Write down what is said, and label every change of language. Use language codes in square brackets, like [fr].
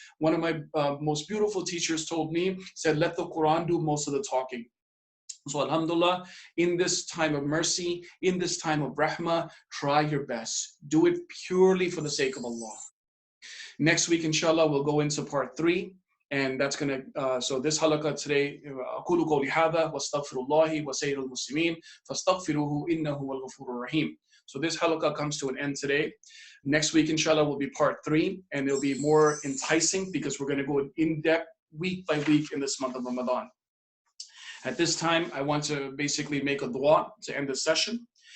[en] One of my most beautiful teachers told me, said, let the Quran do most of the talking. So alhamdulillah, in this time of mercy, in this time of rahmah, try your best. Do it purely for the sake of Allah. Next week, inshallah, we'll go into part 3. And that's going to, so this halaqa today, [ar] أقول قولي هذا واستغفر الله وسائر المسلمين فاستغفروه إنه هو الغفور الرحيم. [en] So this halaqa comes to an end today. Next week, inshallah, will be part 3, and it'll be more enticing because we're going to go in depth week by week in this month of Ramadan. At this time, I want to basically make a dua to end the session.